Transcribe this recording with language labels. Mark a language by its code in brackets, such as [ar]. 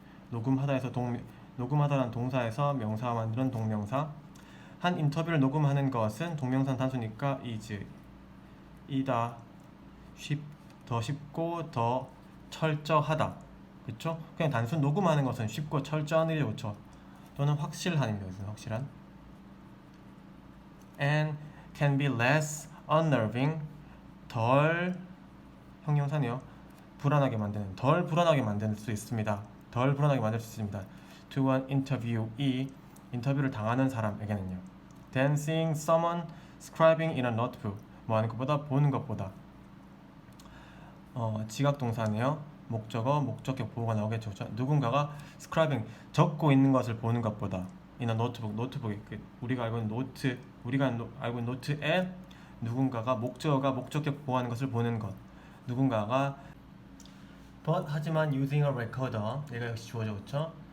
[ko] 녹음하다에서 녹음하다라는 동사에서 명사와 만드는 동명사. 한 인터뷰를 녹음하는 것은 동명사는 단수니까 is. 이다. 더 쉽고 더 철저하다. 그쵸? 그냥 단순 녹음하는 것은 쉽고 철저한 일이 좋죠. 또는 확실한입니다. 확실한. [en] And can be less unnerving. [ko] 덜 형용사네요. 불안하게 만드는, 덜 불안하게 만들 수 있습니다. 덜 불안하게 만들 수 있습니다. [en] To an interviewee, [ko] 인터뷰를 당하는 사람에게는요. [en] Than seeing someone scribing in a notebook, [ko] 뭐 하는 것보다 보는 것보다. 지각 동사네요. 목적어, 목적격 보호가 나오겠죠. 누군가가 scribing, 적고 있는 것을 보는 것보다. [en] in a notebook, [ko] 노트북이 우리가 알고 있는 노트, 알고 있는 노트에 누군가가 목적어가 목적격 보호하는 것을 보는 것. 누군가가 but 하지만 [en] using a recorder, [ko] 얘가 역시 주어져 그렇죠.